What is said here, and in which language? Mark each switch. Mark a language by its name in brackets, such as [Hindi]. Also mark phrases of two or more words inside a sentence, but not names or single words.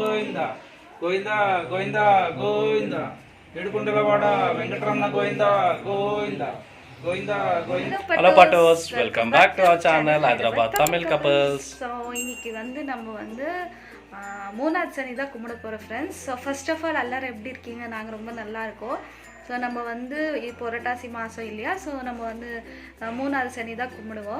[Telugu] గోవింద గోవింద గోవింద ఏడుకుంటలవాడ వెంకటరమణ గోవింద గోవింద గోవింద గోవింద. [English] Hello பாட்டோஸ், welcome back to our channel Hyderabad Tamil Couples. [Tamil] ஸோ இன்னைக்கு நம்ம மூணாவது சனி தான் கும்பிட போகிறோம் ஃப்ரெண்ட்ஸ். [English] So first of all [Tamil] எல்லோரும் எப்படி இருக்கீங்க? நாங்கள் ரொம்ப நல்லா இருக்கோம். ஸோ நம்ம இப்போ புரட்டாசி மாதம் இல்லையா, ஸோ நம்ம மூணாவது சனி தான் கும்பிடுவோம்.